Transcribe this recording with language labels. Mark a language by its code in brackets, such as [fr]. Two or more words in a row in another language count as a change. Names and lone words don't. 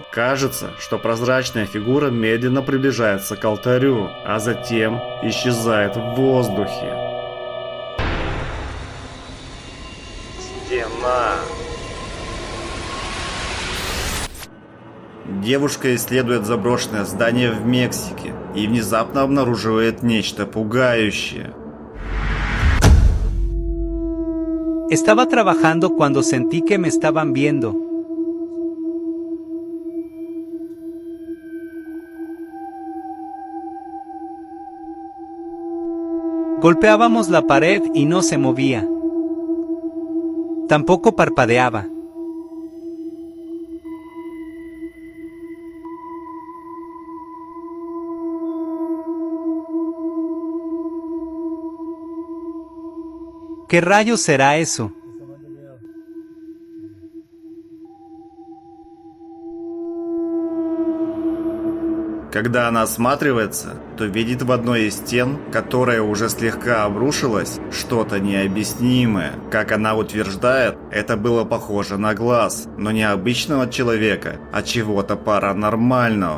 [ru] Кажется, что прозрачная фигура медленно приближается к алтарю, а затем исчезает в воздухе. Стена. Девушка исследует заброшенное здание в Мексике и внезапно обнаруживает нечто пугающее. [es] Estaba trabajando cuando sentí que me estaban viendo. Golpeábamos la pared y no se movía. Tampoco parpadeaba. ¿Qué rayos será eso? [ru] Когда она осматривается, то видит в одной из стен, которая уже слегка обрушилась, что-то необъяснимое. Как она утверждает, это было похоже на глаз, но не обычного человека, а чего-то паранормального.